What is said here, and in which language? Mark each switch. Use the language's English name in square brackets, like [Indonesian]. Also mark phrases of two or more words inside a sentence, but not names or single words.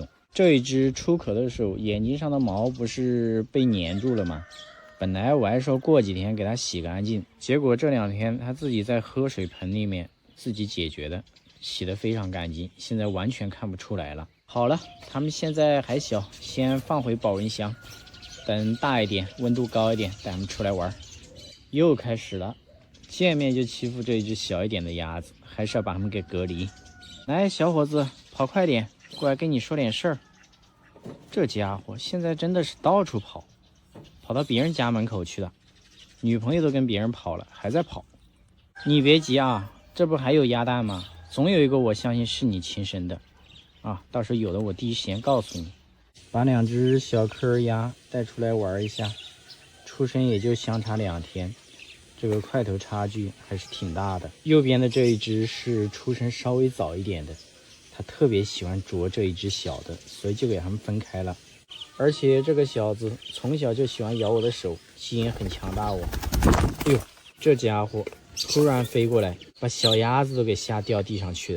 [Chinese] 這一隻出殼的時候，眼睛上的毛不是被粘住了嗎？本來我還說過幾天給它洗乾淨，結果這2天它自己在喝水盆裡面自己解決的，洗得非常乾淨，現在完全看不出來了。好了，他們現在還小，先放回保溫箱，等大一點，溫度高一點，帶他們出來玩。又開始了，見面就欺負這一隻小一點的鴨子，還是要把它們給隔離。來，小伙子，跑快點，過來跟你說點事兒。這家伙現在真的是到處跑，跑到別人家門口去了，女朋友都跟別人跑了，還在跑。你別急啊，這不還有鴨蛋嗎？總有一個我相信是你親生的啊，到時候有了我第一時間告訴你。把2只小柯鴨帶出來玩一下，出生也就相差2天，這個塊頭差距還是挺大的。右邊的這一只是出生稍微早一點的，它特別喜歡啄這一只小的，所以就給它們分開了。而且這個小子從小就喜歡咬我的手，基因很強大哦。哎呦，這家伙突然飛過來，把小鴨子都給嚇掉地上去了。